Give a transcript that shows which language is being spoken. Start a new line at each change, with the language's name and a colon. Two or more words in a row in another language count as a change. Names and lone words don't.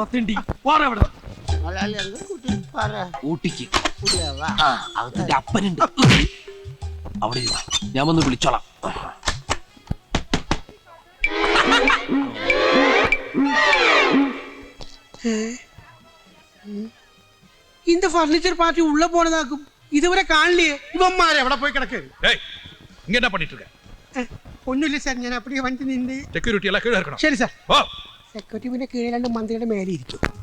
Malayalam: തെണ്ടി വാറ അവിടെ. ഊട്ടിക്ക് അതിന്റെ അപ്പനുണ്ട്. അവിടെ ഞാൻ വന്ന് വിളിച്ചോളാം.
Tamil: இந்த ஃபர்னிச்சர் பார்ட்டி உள்ள போனதாக்கும். இதுவரை காணலையே. இவன்மார் எവിടെ போய் கிடக்கு? இங்க என்ன பண்ணிட்டு இருக்க? ஒண்ணும் இல்லை சார்,
Malayalam: ഞാൻ அப்படியே വണ്ടി നിന്ന്. സെക്യൂരിറ്റി എല്ലാം കീഴെ ഇറക്കണം. ശരി സാർ. സെക്യൂരിറ്റി പിന്നെ കീഴെ രണ്ട് മന്ത്രിയുടെ മേലെ ഇരിക്കും.